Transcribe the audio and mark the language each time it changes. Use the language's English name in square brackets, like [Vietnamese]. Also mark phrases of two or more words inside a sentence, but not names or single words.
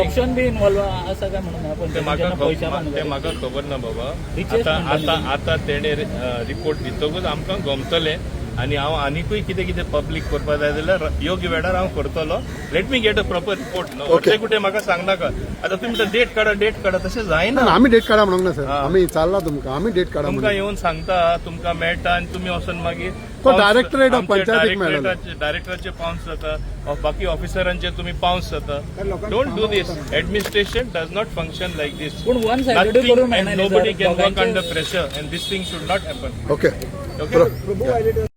[English] corruption be involve [Konkani] आसा काय म्हणून ते म्हाका खबर ना बाबा आता तेणे रिपोर्ट दितकूच आमकां गमतलें आनी हांव आनीकूय कितें कितें पब्लीक करपाक जाय जाल्यार योग्य वेळार हांव करतलो. [English] let me get a proper report no [Konkani] अशें कुठे म्हाका सांगनाका आतां तुमी डेट काडा तशें जायना. आमी डेट काडा म्हणूंक ना सर आमी चालला तुमकां आमी डेट काडा तुमकां येवन सांगता तुमकां मेळटा आनी तुमी वचून मागीर तो डायरेक्टरेट ऑफ पंचायतीक मेळ्ळो डायरेक्टराचे पावन्स जाता बाकी ऑफिसरांचे तुमी पावन्स जाता. [English] don't do this. administration does not function like this. [Konkani] पण [English] one sided [Konkani] करून मेळना [English] nobody can work under pressure and this thing should not happen. ओके ओके